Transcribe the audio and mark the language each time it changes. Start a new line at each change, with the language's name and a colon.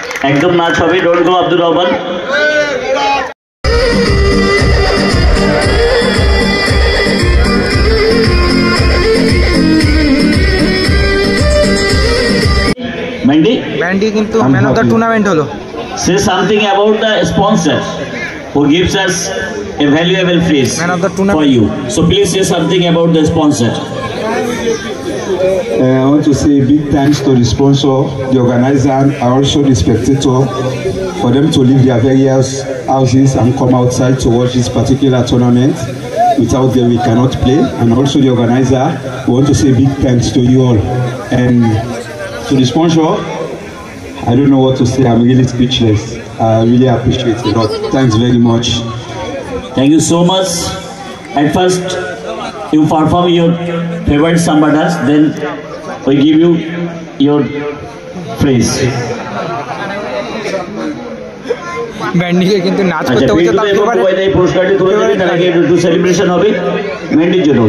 Bangla: একদম নাচ হবে,
English: don't go
Bangla: Abdul Rahman. Bandy কিন্তু ম্যান অফ দ্য টুর্নামেন্ট হলো।
English: Say something about the sponsor who gives us a valuable phrase for you. So please say something about the sponsor. I want to say big thanks to the sponsor, the organizer, and also the spectator for them to leave their various houses and come outside to watch this particular tournament. Without them, we cannot play. And also the organizer, we want to say big thanks to you all. And to the sponsor, I don't know what to say. I'm really speechless. I really appreciate it a lot. Thanks very much. Thank you so much. At first, you perform your favorite samba dance, then we give you your phrase.
Bangla: ব্যান্ডিকে কিন্তু নাচ করতে হচ্ছে। তার favourite এই পুরস্কারটি তুলে দেবেন, তার আগে একটু সেলিব্রেশন হবে মেন্ডির জন্য।